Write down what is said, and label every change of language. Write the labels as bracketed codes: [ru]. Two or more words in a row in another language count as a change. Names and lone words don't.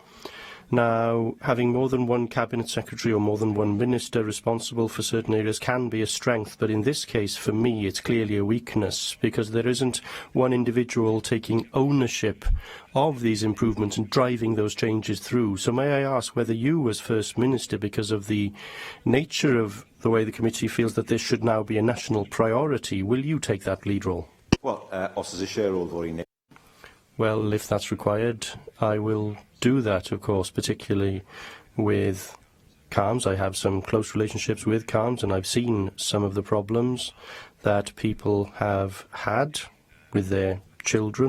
[en] Now, having more than one cabinet secretary or more than one minister responsible for certain areas can be a strength, but in this case, for me, it's clearly a weakness because there isn't one individual taking ownership of these improvements and driving those changes through. So may I ask whether you, as First Minister, because of the nature of the way the committee feels that this should now be a national priority, will you take that lead role? Well, [cy] os oes eisiau rôl fwy neu- [en] Well, if that's required, I will do that, of course, particularly with CARMS. I have some close relationships with CARMS, and I've seen some of the problems that people have had with their children.